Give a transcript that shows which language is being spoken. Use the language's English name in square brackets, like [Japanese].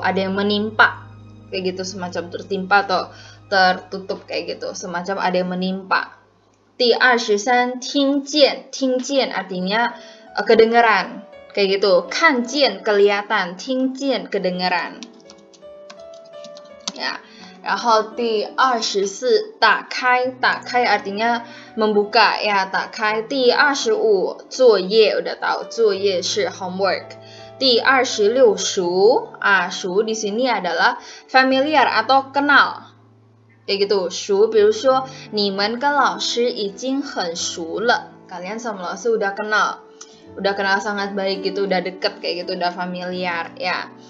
[Indonesian] Ada yang menimpa, kayak gitu, semacam tertimpa atau tertutup, kayak gitu, semacam ada yang menimpa. 第23 听见 artinya kedengaran, kayak gitu. 看见 kelihatan, 听见 kedengaran. Ya. 然后第24打开 artinya membuka, ya, 打开。第25作业 udah tahu, 作业是 homework. 第26熟 熟 di sini adalah familiar atau kenal, kayak gitu. 熟 [Chinese] 比如说你们跟老师已经很熟了, [Indonesian] kalian sama老师udah kenal sangat baik gitu, udah deket, kayak gitu, udah familiar, ya.